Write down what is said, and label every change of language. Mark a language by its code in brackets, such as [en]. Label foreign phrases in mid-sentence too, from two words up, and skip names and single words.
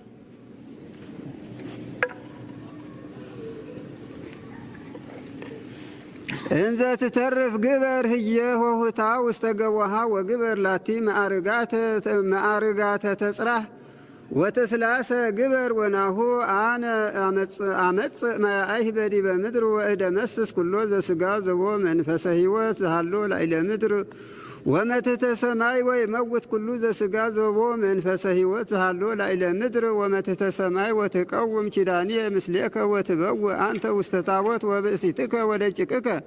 [gez] እንዘ ትተርፍ ግበር ህየ ሆሁታ ውስተ ገቦሃ ወግበር ላቲ ማዕርጋተ ተጽራህ ወተስላሰ ግበር ወናሁ አነ አመጽ ማያይህ በዲበ ምድር ወእደ መስስ ኩሎ ዘሥጋ ዘቦ መንፈሰ ሕይወት ዘሃሎ ላዕለ ምድር ወመትሕተ ሰማይ ወይመውት ኩሉ ዘሥጋ ዘቦ መንፈሰ ሕይወት ዘሃሎ ላዕለ ምድር ወመትሕተ ሰማይ ወትቀውም ኪዳንየ ምስሌከ ወትበውእ አንተ ውስተ ታቦት ወብእሲትከ ወደቂቅከ